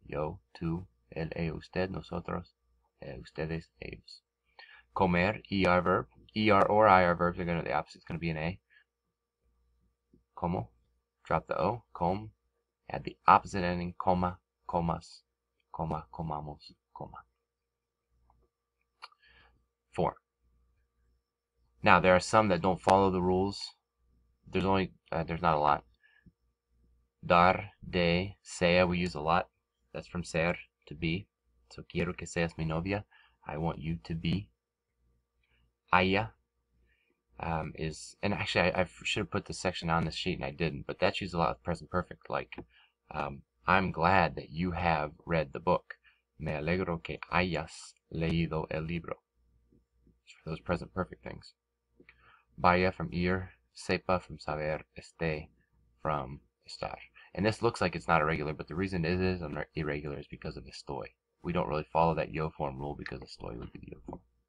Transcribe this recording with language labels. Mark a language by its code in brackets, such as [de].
[es] Yo, tú, él, usted, nosotros, ustedes, ellos. [en] Comer, er verb. Er or ir verbs are going to, the opposite is going to be an a. Como, drop the o, com, add the opposite ending, [es] coma, comas, coma, comamos, coma. [en] Form. Now there are some that don't follow the rules. There's not a lot. Dar, de, sea we use a lot. That's from ser, to be. [es] So quiero que seas mi novia. [en] I want you to be. Haya is, and actually I should have put this section on this sheet and I didn't, but that's used a lot of present perfect, like I'm glad that you have read the book. [es] Me alegro que hayas leído el libro. [en] Those present perfect things. Vaya from ir, sepa from saber, esté from estar. And this looks like it's not irregular, but the reason it is irregular is because of estoy. We don't really follow that yo form rule because estoy would be the yo form.